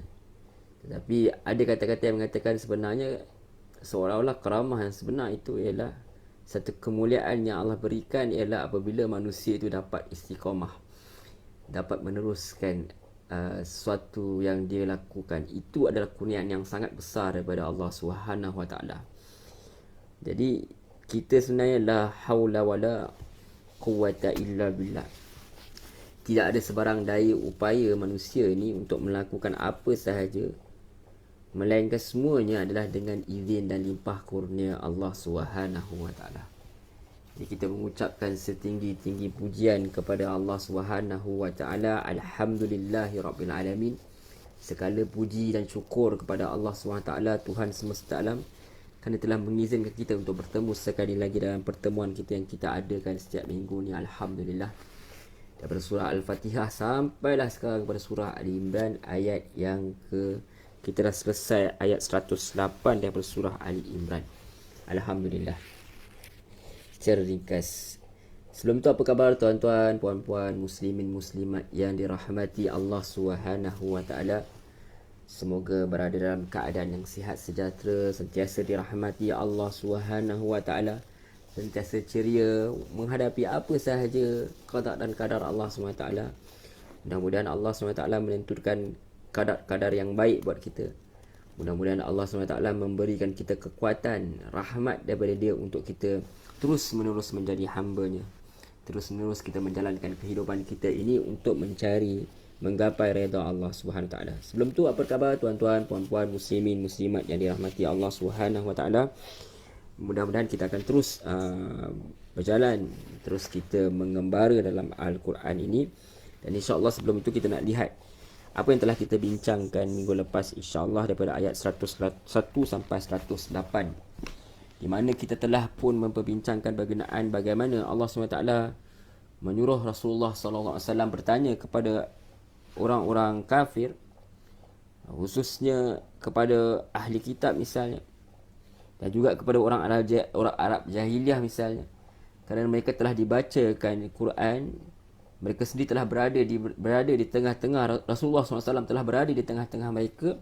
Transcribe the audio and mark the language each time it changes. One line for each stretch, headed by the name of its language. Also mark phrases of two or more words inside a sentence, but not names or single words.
Malay: Tetapi ada kata-kata yang mengatakan sebenarnya seolah-olah karamah yang sebenar itu ialah satu kemuliaan yang Allah berikan, ialah apabila manusia itu dapat istiqamah, dapat meneruskan sesuatu yang dia lakukan. Itu adalah kurniaan yang sangat besar daripada Allah
Arabic: سبحانه وتعالى.
Malay: Jadi kita sebenarnya
Arabic: لا حول ولا قوة إلا بالله.
Malay: Tidak ada sebarang daya upaya manusia ini untuk melakukan apa sahaja, melainkan semuanya adalah dengan izin dan limpah kurnia Allah
Arabic: سبحانه وتعالى.
Malay: Jadi kita mengucapkan setinggi-tinggi pujian kepada Allah
Arabic: سبحانه وتعالى. الحمد لله رب العالمين.
Malay: Segala puji dan syukur kepada Allah
Arabic: سبحانه وتعالى,
Malay: Tuhan semesta alam, kerana telah mengizinkan kita untuk bertemu sekali lagi dalam pertemuan kita yang kita adakan setiap minggu ni. Alhamdulillah. Daripada surah Al-Fatihah sampailah sekarang kepada surah Ali Imran, ayat yang kita dah selesai ayat 108 daripada surah Ali Imran. Alhamdulillah. Secara ringkas, sebelum tu apa khabar tuan-tuan, puan-puan, muslimin, muslimat yang dirahmati Allah
Arabic: سبحانه وتعالى?
Malay: Semoga berada dalam keadaan yang sihat sejahtera, sentiasa dirahmati Allah
Arabic: سبحانه وتعالى,
Malay: sentiasa ceria menghadapi apa sahaja qada dan kadar Allah
Arabic: سبحانه وتعالى.
Malay: Mudah-mudahan Allah
Arabic: سبحانه وتعالى
Malay: menentukan kadar-kadar yang baik buat kita. Mudah-mudahan Allah
Arabic: سبحانه وتعالى
Malay: memberikan kita kekuatan, rahmat daripada Dia untuk kita terus-menerus menjadi hamba-Nya. Terus-menerus kita menjalankan kehidupan kita ini untuk menggapai redha Allah
Arabic: سبحانه وتعالى.
Malay: Sebelum tu apa khabar tuan-tuan, puan-puan, muslimin, muslimat yang dirahmati Allah
Arabic: سبحانه وتعالى?
Malay: Mudah-mudahan kita akan terus berjalan, terus kita mengembara dalam Al-Quran ini. Dan insya-Allah sebelum itu kita nak lihat apa yang telah kita bincangkan minggu lepas, insya-Allah daripada ayat 101 sampai 108, di mana kita telah pun memperbincangkan bagaimana Allah SWT menyuruh Rasulullah SAW bertanya kepada orang-orang kafir, khususnya kepada ahli kitab misalnya, dan juga kepada orang Arab jahiliah misalnya, kerana mereka telah dibacakan Quran, mereka sendiri telah berada di tengah-tengah, Rasulullah SAW telah berada di tengah-tengah mereka.